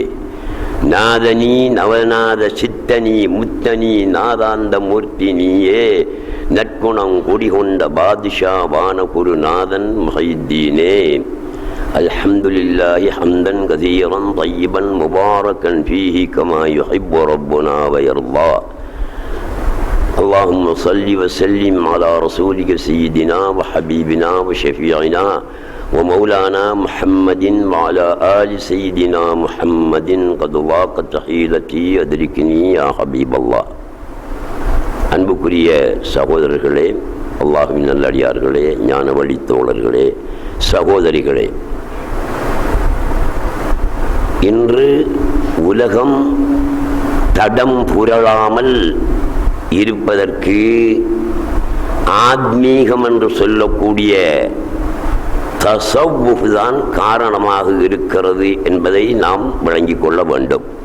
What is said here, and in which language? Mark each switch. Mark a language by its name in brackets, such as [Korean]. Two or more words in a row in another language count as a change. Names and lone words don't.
[Tamil] நாதனி நவநாத சித்தனி முத்தனி நாதாந்த மூர்த்தி நீயே. நற்குணம் குடிகொண்ட பாதுஷா வான குருநாதன் முஹைத்தீனே. [Arabic] الحمد لله حمدا كثيرا طيبا مباركا فيه كما يحب ربنا ويرضى. اللهم صل وسلم على رسولك سيدنا وحبيبنا وشفيعنا ومولانا محمد وعلى آل سيدنا محمد قد ضاقت حيلتي أدركني يا حبيب الله. [Tamil] அன்புக்குரிய சகோதரர்களே, அல்லாஹ்வின் நல்லடியார்களே, ஞான வழி தோழர்களே, சகோதரிகளே, இன்று உலகம் தடம் புரளாமல் இருப்பதற்கு ஆத்மீகம் என்று சொல்லக்கூடிய தஸவ்வுஃப் தான் காரணமாக இருக்கிறது என்பதை நாம் விளங்கிக் கொள்ள வேண்டும்.